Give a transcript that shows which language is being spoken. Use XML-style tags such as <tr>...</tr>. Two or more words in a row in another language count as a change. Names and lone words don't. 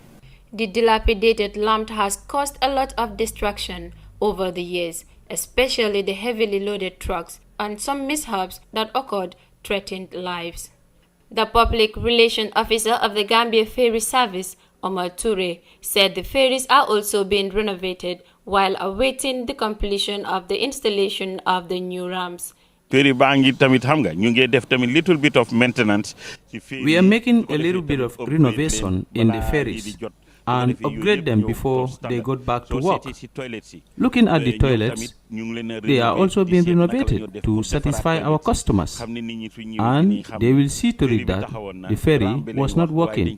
<en>The dilapidated lamp has caused a lot of destruction over the years, especially the heavily loaded trucks, and some mishaps that occurred threatened lives. The public relations officer of the Gambia Ferry Service, Omar Toure, said the ferries are also being renovated while awaiting the completion of the installation of the new ramps.</en> <wo>Ferry bangi tamit xam nga ñu ngi def tamit</wo> <en>little bit of maintenance. We are making a little bit of renovation in the ferries and upgrade them before they go back to work. Looking at the toilets, they are also being renovated to satisfy our customers, and they will see to it that the ferry was not working.</en>